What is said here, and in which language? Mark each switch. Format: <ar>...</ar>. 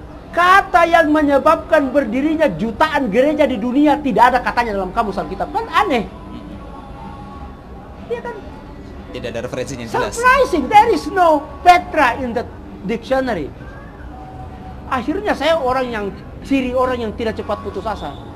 <id>Kata yang menyebabkan berdirinya jutaan gereja di dunia tidak ada katanya dalam kamus Alkitab. Kan aneh. Iya kan? Tidak ada referensinya yang jelas.</id> <en>Surprising, there is no Petra in the dictionary.</en> <id>Akhirnya saya ciri orang yang tidak cepat putus asa.</id>